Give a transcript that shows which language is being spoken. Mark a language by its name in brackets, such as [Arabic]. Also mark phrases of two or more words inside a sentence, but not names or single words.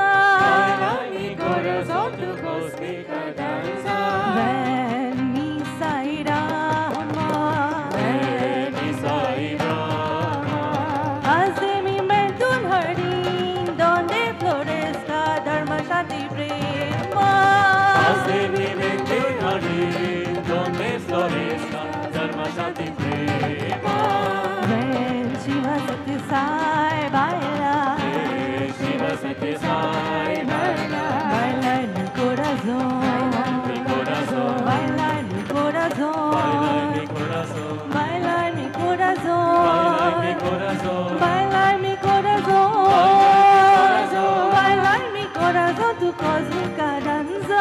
[Spanish] baila en mi corazón tu cósmica danza. ven mi Sai Rama, Ven mi Sai Rama, haz de mi mente un jardín donde florezca [Sanskrit] धर्म शान्ति प्रेम. [Spanish] haz de mi mente un jardín donde florezca [Sanskrit] धर्म शान्ति प्रेम. [Spanish] Ven Shiva Satya Sai baila, Shiva Satya Sai baila, baila en mi corazón, mi corazón, baila en mi corazón, baila en mi corazón, baila en mi baila en mi corazón, corazón, baila en mi corazón, baila en mi corazón tu cósmica danza,